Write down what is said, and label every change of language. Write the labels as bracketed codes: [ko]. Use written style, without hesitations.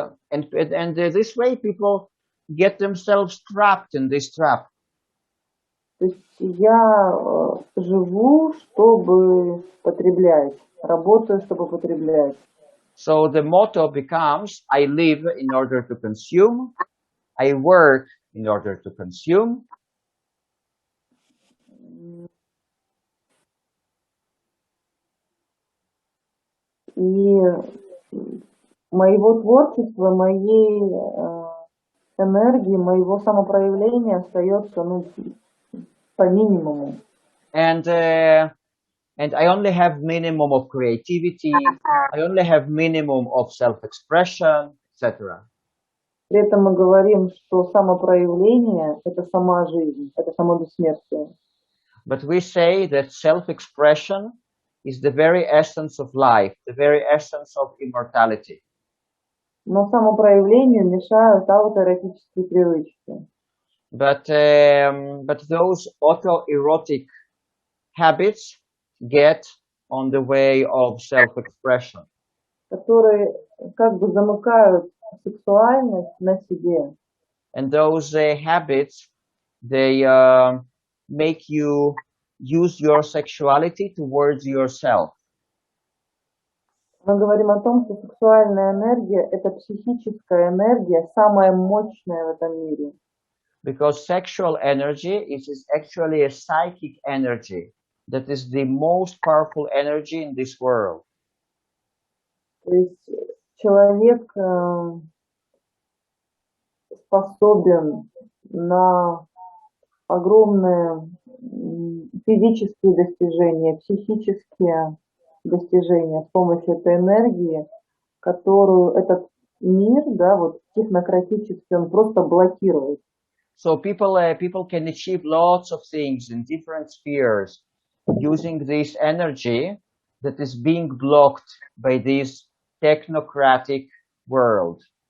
[en] And this way people get themselves trapped in this trap. [ru] То есть я живу, чтобы потреблять, работаю, чтобы потреблять. [en] So the motto becomes, I live in order to consume, I work in order to consume. [ru] И моего творчества, моей энергии, моего самопроявления остается, по минимуму. [en] And I only have minimum of creativity, I only have minimum of self-expression, etc. [ru] При этом мы говорим, что самопроявление – это сама жизнь, это само бессмертие. [en] But we say that self-expression is the very essence of life, the very essence of immortality. [ru] Но самопроявлению мешают аутоэротические привычки. [en] But those autoerotic habits get on the way of self-expression. [ru] Которые как бы замыкают сексуальность на себе. [en] And those habits, they make you use your sexuality towards yourself. [ru] Мы говорим о том, что сексуальная энергия – это психическая энергия, самая мощная в этом мире. [en] Because sexual energy is actually a psychic energy that is the most powerful energy in this world. [ru] То есть человек способен на огромные физические достижения, психические достижения с помощью этой энергии, которую этот мир, да, вот технократический, он просто блокирует. [en] So people can achieve lots of things in different spheres using this energy that is being blocked by this technocratic world.